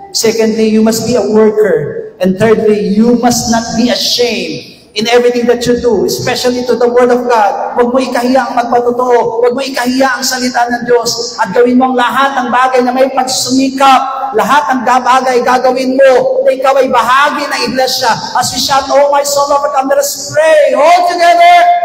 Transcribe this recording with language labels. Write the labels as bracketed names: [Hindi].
[English] Secondly, you must be a worker. And thirdly, you must not be ashamed in everything that you do, especially to the Word of God. [Filipino] Huwag mo ikahiya ang magpatotoo. Huwag mo ikahiya ang salita ng Diyos. At gawin mo ang lahat ng bagay na may pagsumikap. Lahat ng bagay gagawin mo na ikaw ay bahagi ng iglesia. [English] As we shout, oh my soul, overcome, let us pray all together.